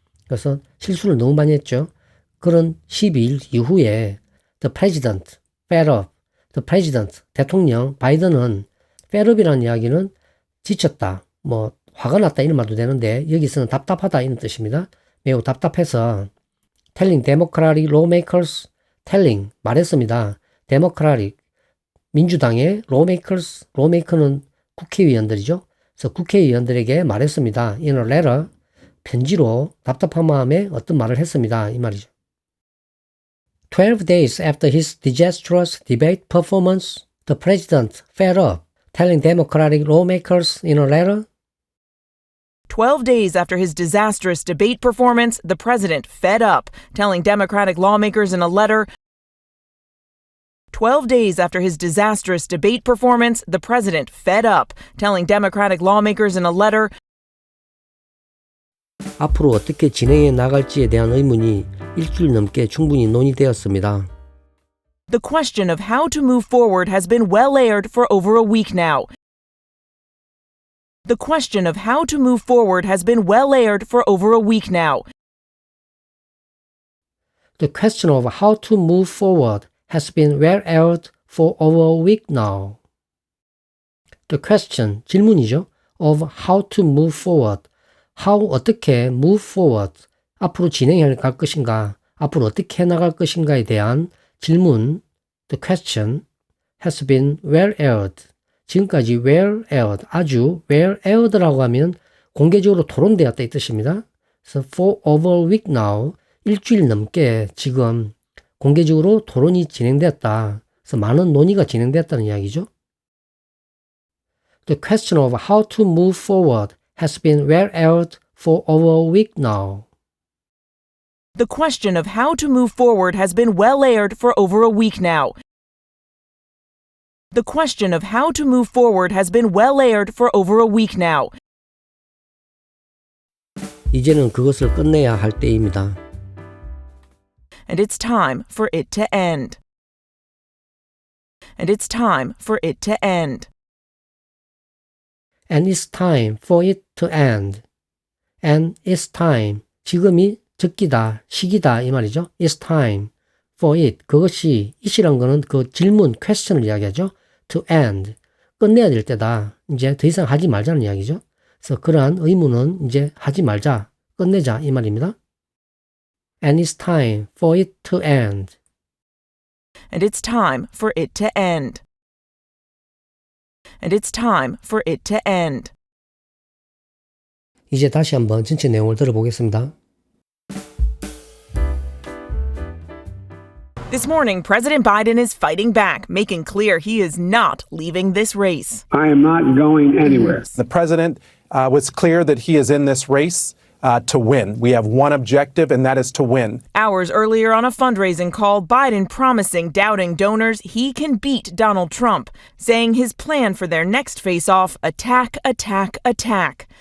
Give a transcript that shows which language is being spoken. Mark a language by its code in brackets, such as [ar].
[ko] 그래서 실수를 너무 많이 했죠. 그런 12일 이후에 [en] the president fed up, [ko] 대통령 바이든은 fed up이라는 이야기는 지쳤다, 화가 났다 이런 말도 되는데 여기서는 답답하다 이런 뜻입니다. 매우 답답해서 [en] telling Democratic lawmakers, [ko] 말했습니다. Democratic, 민주당의 lawmaker는 국회의원들이죠. 그래서 국회의원들에게 말했습니다. [en] in a letter, [ko] 편지로 답답한 마음에 어떤 말을 했습니다. 이 말이죠. [en] 12 days after his disastrous debate performance, the president fed up, telling Democratic lawmakers in a letter. 12 days after his disastrous debate performance, the president fed up, telling Democratic lawmakers in a letter. 12 days after his disastrous debate performance, the president fed up, telling Democratic lawmakers in a letter. [ko] 앞으로 어떻게 진행해 나갈지에 대한 의문이 일주일 넘게 충분히 논의되었습니다. [en] The question of how to move forward has been well aired for over a week now. The question of how to move forward has been well aired for over a week now. The question of how to move forward has been well aired for over a week now. The question, [ko] 질문이죠. [en] of how to move forward. how, [ko] 어떻게, [en] move forward. [ko] 앞으로 진행해 갈 것인가, 앞으로 어떻게 해나갈 것인가에 대한 질문, [en] the question, has been well aired. [ko] 지금까지 well aired, 아주 well aired라고 하면 공개적으로 토론되었다 이 뜻입니다. 그래서 [en] for over a week now, [ko] 일주일 넘게 지금 공개적으로 토론이 진행되었다. 그래서 많은 논의가 진행되었다는 이야기죠. [en] The question of how to move forward has been well aired for over a week now. The question of how to move forward has been well aired for over a week now. The question of how to move forward has been well aired for over a week now. [ko] 이제는 그것을 끝내야 할 때입니다. [en] And it's time for it to end. And it's time for it to end. And it's time for it to end. And it's time. [ko] 지금이 적기다, 시기다 이 말이죠. [en] It's time for it. [ko] 그것이 it이란 거는 그 질문, question을 이야기하죠. [en] To end. [ko] 끝내야 될 때다. 이제 더 이상 하지 말자는 이야기죠. 그래서 그러한 의무는 이제 하지 말자, 끝내자 이 말입니다. [en] And it's time for it to end. And it's time for it to end. and it's time for it to end. [ko] 이제 다시 한번 전체 내용을 들어보겠습니다. [en] This morning, President Biden is fighting back, making clear he is not leaving this race. I am not going anywhere. The president was clear that he is in this race to win. We have one objective, and that is to win. Hours earlier on a fundraising call, Biden promising doubting donors he can beat Donald Trump, saying his plan for their next face-off, attack, attack, attack.